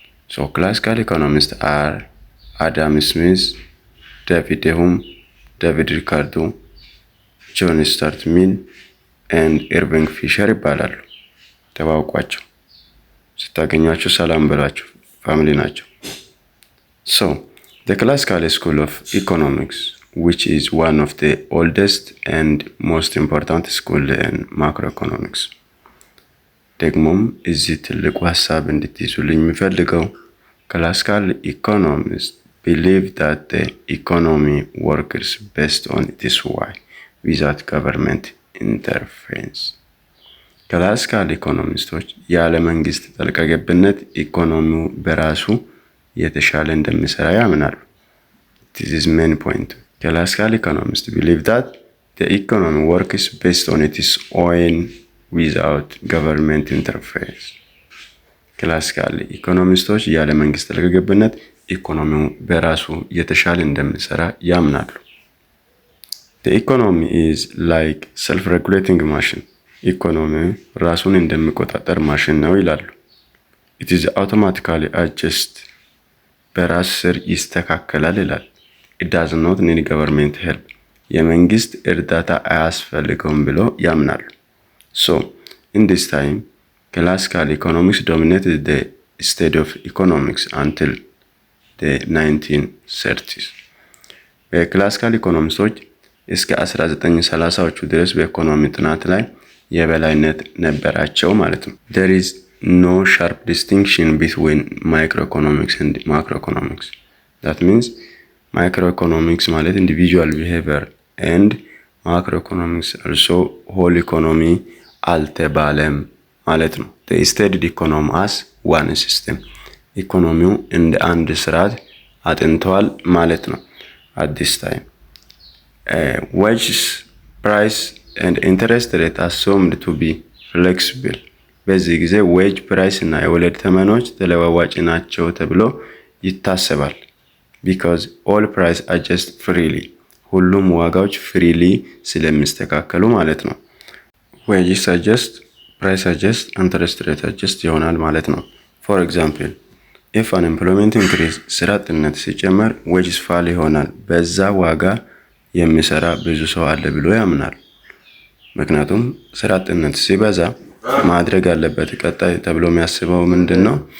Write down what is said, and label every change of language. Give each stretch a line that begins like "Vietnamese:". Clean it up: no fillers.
English: So classical economists are Adam Smith, David Hume, David Ricardo, John Stuart Mill, and Irving Fisher
Amharic: ይባላሉ። ተዋውቋቸው። ስታገኟቸው ሰላም በሏቸው፣ ፋሚሊ ናቸው።
English: So, the classical school of economics, which is one of the oldest and most important school in macroeconomics.
Amharic: ደግሞም እዚህ ትልቁ ሀሳብ እንድትይዙልኝ የሚፈልገው
English: classical economists believe that the economy works based on this way without government interference.
Amharic: ክላሲካል ኢኮኖሚስቶች ያለ መንግስት ጣልቃ ገብነት ኢኮኖሚው በራሱ የተሻለ እንደሚሰራ ያምናሉ።
English: This is main point. Classical economists believe that the economy works based on its own without government interference.
Amharic: ክላሲካል ኢኮኖሚስቶች ያለ መንግስት ጣልቃ ገብነት ኢኮኖሚው በራሱ የተሻለ እንደሚሰራ ያምናሉ።
English: The economy is like self-regulating machine.
Amharic: ኢኮኖሚ ራሱን እንደሚቆጣጠር ማሽን ነው ይላሉ።
English: It is automatically adjust.
Amharic: በራስ ስር ይስተካከላል ይላል።
English: It does not need government help.
Amharic: የመንግስት እርዳታ አያስፈልገውም ብሎ ያምናሉ።
English: So, in this time, classical economics dominated the study of economics until the 1930s.
Amharic: በክላሲካል ኢኮኖሚስቶች እስከ 1930ዎቹ ድረስ በኢኮኖሚ ጥናት ላይ የበላይነት ነበራቸው ማለት ነው።
English: There is no sharp distinction between microeconomics and macroeconomics. That means microeconomics ማለት individual behavior and macroeconomics also whole economy
Amharic: አልተባለም ማለት ነው።
English: They studied economy as one system.
Amharic: ኢኮኖሚው እንደ አንድ ስርዓት አጥንተዋል ማለት ነው።
English: At this time, wages, price and interest rate assumed to be flexible.
Amharic: በዚህ ጊዜ ዌጅ ፕራይስ እና የወለድ ተመኖች ተለዋዋጭ ናቸው ተብሎ ይታሰባል።
English: Because all price adjust freely.
Amharic: ሁሉም ዋጋዎች ፍሪሊ ስለሚስተካከሉ ማለት ነው።
English: wages adjust, price adjust, interest rate adjust
Amharic: ይሆናል ማለት ነው።
English: For example, if unemployment increase,
Amharic: ስራ አጥነት ሲጨመር
English: wages fall
Amharic: ይሆናል። በዛ ዋጋ የሚሰራ ብዙ ሰው አለ ብሎ ያምናል። ምክንያቱም ስራ አጥነት ሲበዛ ማድረግ አለበት ቀጣይ ተብሎ የሚያስበው ምንድነው?